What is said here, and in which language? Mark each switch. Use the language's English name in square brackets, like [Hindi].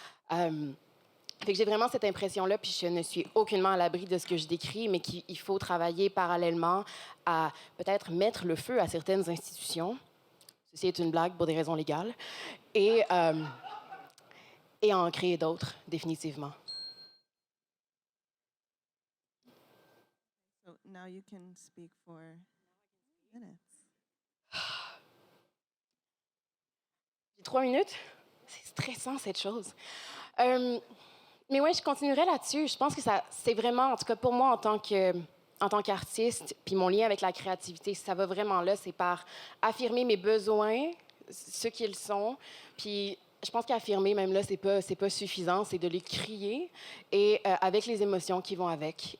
[French] Fait que j'ai vraiment cette impression-là, puis je ne suis aucunement à l'abri de ce que je décris, mais qu'il faut travailler parallèlement à peut-être mettre le feu à certaines institutions. Ceci est une blague pour des raisons légales. Et à en créer d'autres, définitivement. [English] So now you can speak for minutes. [French] J'ai 3 minutes. C'est stressant, cette chose. Mais ouais, je continuerai là-dessus. Je pense que c'est vraiment, en tout cas pour moi, en tant qu'artiste, puis mon lien avec la créativité, ça va vraiment là, c'est par affirmer mes besoins, ce qu'ils sont, puis je pense qu'affirmer, même là, c'est pas suffisant, c'est de les crier, et avec les émotions qui vont avec.